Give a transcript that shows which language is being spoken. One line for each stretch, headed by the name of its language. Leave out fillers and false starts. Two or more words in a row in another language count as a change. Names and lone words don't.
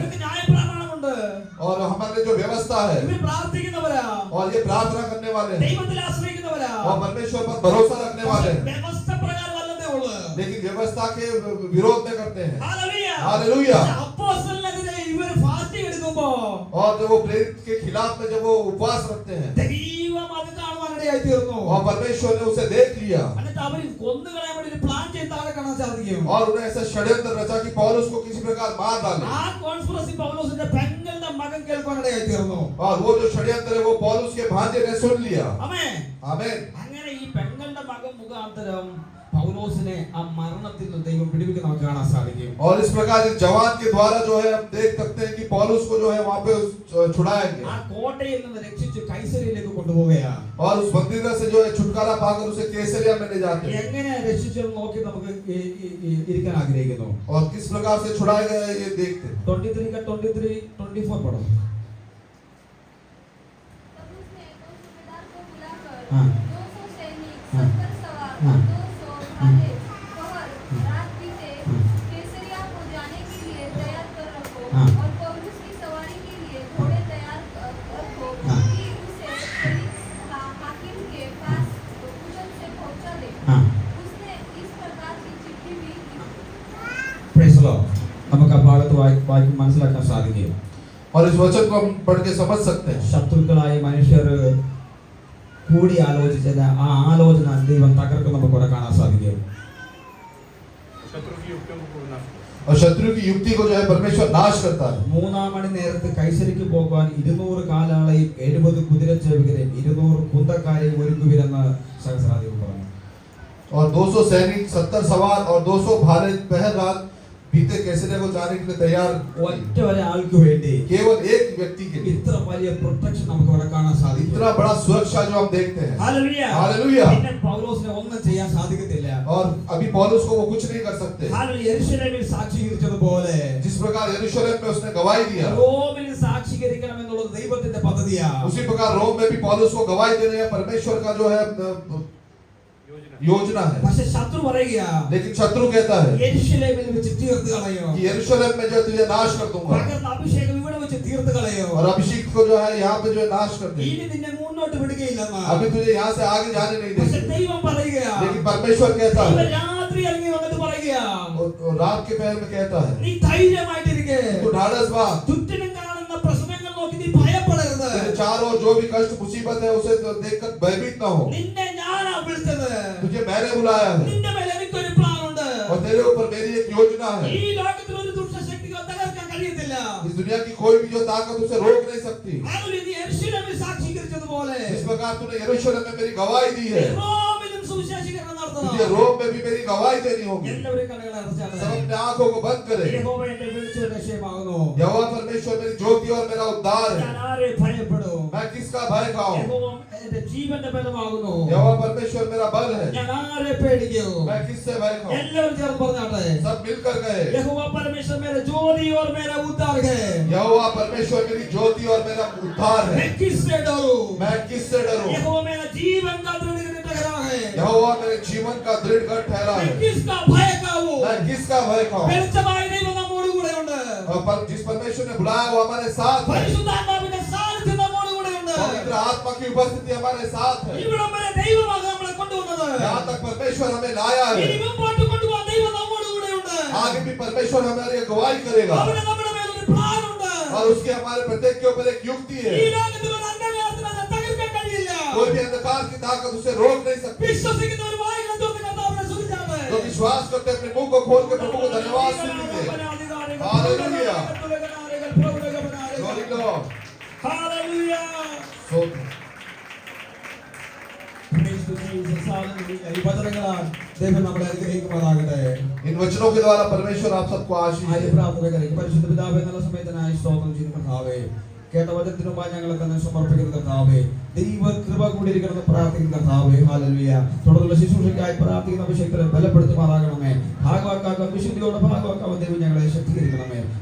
Malayalam: ഇവർക്ക് ന്യായപ്രമാണമുണ്ട്.
Hindi: और हमारे जो व्यवस्था है
Malayalam: ഇവർ പ്രാർത്ഥിക്കുന്നവരാ,
Hindi: और ये प्रार्थना करने वाले हैं
Malayalam: ദൈവത്തിൽ ആശ്രയിക്കുന്നവരാ.
Hindi: और परमेश्वर पर भरोसा रखने वाले हैं
Malayalam: വ്യവസ്ഥ പ്രകാരം അല്ലതേ ഉള്ളൂ.
Hindi: लेकिन व्यवस्था के विरोध में करते हैं
Malayalam: ഹല്ലേലൂയ.
Hindi: हालेलुया
Malayalam: അപ്പോസ്തലനെതിരെ ഇവർ ഫാസ്റ്റിംഗ് എടുക്കുമ്പോ
Hindi: और जब वो प्रेरित के खिलाफ में जब वो उपवास रखते हैं
Malayalam: ദൈവം അത് കാണുവാനിടയായി തീർന്നു.
Hindi: और परमेश्वर ने उसे देख लिया
Malayalam: എന്നിട്ട് അവർ കൊന്നുകളയാൻ വേണ്ടി ഒരു പ്ലാൻ ചെയ്ത് താഴെ കാണാൻ സാധിക്കും.
Hindi: और उन्हें ऐसा षड्यंत्र रचा कि पौलुस को किसी प्रकार मार डाले
Malayalam: ആ കോൺസ്പിറസി പൗലോസിന്റെ പെങ്ങളുടെ മകൻ അവൻ കേൾക്കാനിടയായി തീർന്നു.
Hindi: और वो जो षड्यंत्र है वो पौलुस के भांजे ने सुन लिया.
Malayalam: ആമേൻ.
Hindi: आमीन.
Malayalam: അങ്ങനെ ഈ പെങ്ങളുടെ മകൻ മുഖാന്തരം പൗലോസിനെ ആ മരണത്തിൽ നിന്ന് ദൈവം വിടുവിക്കാൻ നമുക്ക് കാണാൻ സാധിക്കും.
Hindi: और इस प्रकार इस जवान के द्वारा जो है हम देख सकते हैं कि पौलुस को जो है वहां पे छुड़ाया
Malayalam: ആ
Hindi: गया
Malayalam: കോട്ടയിൽ നിന്ന് രക്ഷിച്ച് കൈസരിയിലേക്ക് കൊണ്ടുപോവുകയാണ്.
Hindi: और उस बंदी से जो है छुटकारा पाकर उसे कैसरिया में ले जाते हैं.
Malayalam: എങ്ങനെ രക്ഷിച്ചെന്ന് നോക്കി നമുക്ക് ഇരിക്കാൻ ആഗ്രഹിക്കുന്നു.
Hindi: और किस प्रकार से छुड़ाया गया है ये देखते हैं. 23 का 23-24 पढ़ो. तब उसने दो सूबेदार को बुलाकर हाँ. 200 सैनिक, हाँ. 70 सवार, हाँ. 200 भाले, पहर, रात बीते हाँ. कैसरिया को जाने के लिए तैयार कर रखो हाँ. और पौलुस की सवारी के लिए घोड़े तैयार रखो हाँ. कि उसे फेलिक्स हाकिम के पास कुशल से पहुंचा दे. हाँ. उसने इस प्रकार की चिट्ठी भी लिखी.
English: Praise the Lord.
Malayalam: നമുക്ക് ആ ഭാഗത്ത് വായിക്കും മനസ്സിലാക്കാൻ സാധിക്കും.
Hindi: और इस वचन को हम पढ़ के समझ सकते हैं.
Malayalam: ശത്രുക്കളായ മനുഷ്യർ കൂടി ആലോചിച്ചത് ആ ആലോചന ദൈവം തകർക്കും നമുക്ക് ഇവിടെ കാണാൻ സാധിക്കും.
Hindi: शत्रु की युक्तियों को विनाश करो. और शत्रु की युक्ति को जो है परमेश्वर नाश करता है.
Malayalam: 3 മണി നേരത്ത് കൈസരിക്ക് പോകാൻ 200 കാലാളെയും 70 കുതിരച്ചേവകരെയും 200 കുന്തക്കാരെയും ഒരുക്കുവിരെന്ന് സഹസ്രാധിപൻ പറഞ്ഞു.
Hindi: और 200 सैनिक 70 सवार और 200 भाले पहर रात बीते कैसरिया को जाने के लिए तैयार.
Malayalam: ഒറ്റ ഒരാൾക്ക് വേണ്ടി
Hindi: केवल एक व्यक्ति के लिए
Malayalam: ഇത്ര വലിയ പ്രൊട്ടക്ഷൻ നമുക്ക് ഇവിടെ കാണാൻ സാധിക്കും.
Hindi: इतना बड़ा सुरक्षा जो हम देखते हैं.
Malayalam: ഹല്ലേലൂയ.
Hindi: हालेलुया.
Malayalam: പിന്നെ പൗലോസിനെ ഒന്നും ചെയ്യാൻ സാധിക്കത്തില്ല.
Hindi: और अभी पौलुस को वो कुछ नहीं कर सकते.
Malayalam: ഹല്ലേലൂയ. യെരൂശലേമിൽ സാക്ഷീകരിച്ചതുപോലെ
Hindi: जिस प्रकार यरूशलेम में उसने गवाही दिया
Malayalam: റോമിൽ സാക്ഷീകരിക്കണം എന്നുള്ളത് ദൈവത്തിന്റെ പദ്ധതിയാണ്.
Hindi: उसी प्रकार रोम में भी पौलुस को गवाही देने या परमेश्वर का जो है योजना है.
Malayalam: പക്ഷെ ശത്രു പറയുകയാ
Hindi: लेकिन शत्रु कहता है
Malayalam: യെരൂശലേമിൽ വെച്ച് തീർത്ത് കളയോ.
Hindi: कि यरूशलेम में जो तुझे नाश कर दूंगा
Malayalam: പകർന്ന അഭിഷേകം ഇവിടെ വെച്ച് തീർത്ത് കളയോ.
Hindi: और अभिषेक को जो है यहाँ पे जो है नाश कर
Malayalam: ഇനി
Hindi: देंगे.
Malayalam: നിന്നെ മുന്നോട്ട് വിടുകയില്ലെന്ന്.
Hindi: अभी तुझे यहाँ से आगे जाने नहीं
Malayalam: പക്ഷെ
Hindi: देंगे.
Malayalam: ദൈവം പറയുകയാ.
Hindi: लेकिन परमेश्वर कहता
Malayalam: ദൈവം
Hindi: है
Malayalam: രാത്രി ഇറങ്ങി വന്നിട്ട് പറയുകയാ.
Hindi: और रात के पहर में कहता है
Malayalam: നീ ധൈര്യമായിട്ടിരിക്കെ.
Hindi: तू ढाढ़स बांध.
Malayalam: ചുറ്റിനും കാണുന്ന പ്രശ്നങ്ങൾ നോക്കി നീ ഭയപ്പെടരുത്.
Hindi: तेरे चारों जो भी कष्ट मुसीबत है उसे तो देखकर भयभीत ना हो.
Malayalam: നിന്നെ ഞാനാ വിളിച്ചത്.
Hindi: तुझे मैंने बुलाया है
Malayalam: നിന്റെ മേൽ എനിക്കൊരു പ്ലാൻ ഉണ്ട്.
Hindi: और तेरे ऊपर मेरी एक योजना है.
Malayalam: ഈ ലോകത്തിൽ ഒരു ദുഷ്ടശക്തിക്ക് തകർക്കാൻ കഴിയത്തില്ല.
Hindi: इस दुनिया की कोई भी जो ताकत उसे रोक नहीं सकती.
Malayalam: ഹല്ലേലൂയ. നീ യെരൂശലേമിൽ സാക്ഷീകരിച്ചതുപോലെ
Hindi: इस प्रकार तूने यरूशलेम में मेरी गवाही दी है.
Malayalam: റോമിലും സുവിശേഷീകരണം നടത്തണം.
Hindi: तुझे रोम में भी मेरी गवाही देनी होगी.
Malayalam: എല്ലാവരും കണ്ണുകളെ അടച്ചാട്ടെ.
Hindi: सब अपने आंखों को बंद करें.
Malayalam: യഹോവ എന്റെ വിളിച്ചൊരു രക്ഷയമാകുന്നു.
Hindi: यहोवा परमेश्वर मेरी ज्योति और मेरा उद्धार
Malayalam: ഞാൻ
Hindi: है.
Malayalam: ആരെ ഭയപ്പെടും.
Hindi: मैं किसका भय खाऊं?
Malayalam: യഹോവ എന്റെ ജീവന്റെ ബലമാകുന്നു.
Hindi: यहोवा परमेश्वर मेरा बल है.
Malayalam: ഞാൻ ആരെ പേടിക്കും.
Hindi: मैं किससे भय खाऊं?
Malayalam: എല്ലാവരും ചേർന്ന് പറഞ്ഞാട്ടെ.
Hindi: सब मिलकर गए. യഹോവ परमेश्वर मेरा ज्योति और मेरा उद्धार है. यहोवा परमेश्वर मेरी ज्योति और मेरा उद्धार है. मैं किससे डरूं. मैं किससे डरूं? यहोवा मेरा जीवन का दृढ़ ठहरा है. यहोवा मेरे जीवन का दृढ़ गढ़ ठहरा मैं है. किसका भय खाऊं. मैं किसका भय खाऊं?
Malayalam: വെളിച്ചമായ ദൈവം നമ്മോട് കൂടെയുണ്ട്.
Hindi: और जिस परमेश्वर ने बुलाया वो हमारे साथ है.
Malayalam: പരിശുദ്ധാത്മാവിന്റെ സാന്നിധ്യം നമ്മോട് കൂടെയുണ്ട്.
Hindi: पवित्र आत्मा की उपस्थिति हमारे साथ है.
Malayalam: ഇവിടം വരെ ദൈവമാണ് നമ്മളെ കൊണ്ടുവന്നത്.
Hindi: यहाँ तक परमेश्वर हमें लाया
Malayalam: ഇനി
Hindi: है.
Malayalam: മുമ്പോട്ട് കൊണ്ടുപോകാൻ ദൈവം നമ്മോട് കൂടെയുണ്ട്.
Hindi: आगे भी परमेश्वर हमारी अगुवाई करेगा.
Malayalam: അവിടെ നമ്മുടെ മേൽ ഒരു പ്ലാൻ ഉണ്ട്.
Hindi: और उसके हमारे प्रत्येक के ऊपर एक युक्ति
Malayalam: ഈ
Hindi: है.
Malayalam: ലോകത്തിൽ ഒരു അന്ധകാരത്തിന് അത് തകർക്കാൻ കഴിയില്ല.
Hindi: कोई भी अंधकार की ताकत उसे रोक नहीं सकती.
Malayalam: വിശ്വസിക്കുന്നവർ വായിക്കാൻ തുറന്ന് കർത്താവിനെ സ്തുതിച്ചാട്ടെ.
Hindi: जो विश्वास करते अपने मुंह को खोल के प्रभु को धन्यवाद दीजिए. हालेलुया.
English: Glory Lord. Hallelujah. So, Praise to Jesus. Hallelujah.
Malayalam: ഈ വചനങ്ങളാൽ ദൈവം നമ്മളെ അനുഗ്രഹിക്കുമാറാകട്ടെ.
Hindi: इन वचनों के द्वारा परमेश्वर आप सबको आशीष
Malayalam: ആദ്യ
Hindi: दे.
Malayalam: പ്രാർത്ഥന കഴിക്കും. പരിശുദ്ധ പിതാവേ, നല്ല സമയത്തിനായി സ്തോത്രം ചെയ്യുന്നു കർത്താവേ. കേട്ട വചനത്തിനു മുമ്പായി ഞങ്ങളെ തന്നെ സമർപ്പിക്കുന്ന കർത്താവേ, ദൈവ കൃപ കൂടിയിരിക്കണമെന്ന് പ്രാർത്ഥിക്കുന്ന കർത്താവേ. ഹല്ലേലൂയ. തുടർന്നുള്ള ശുശ്രൂഷയ്ക്കായി പ്രാർത്ഥിക്കുന്ന അഭിഷേകത്തെ ബലപ്പെടുത്തുമാറാകണമേ. ഭാഗവാക്കാക്കാൻ വിശുദ്ധിയോടെ ഭാഗവാക്കാൻ ദൈവം ഞങ്ങളെ ശക്തീകരിക്കണമേ.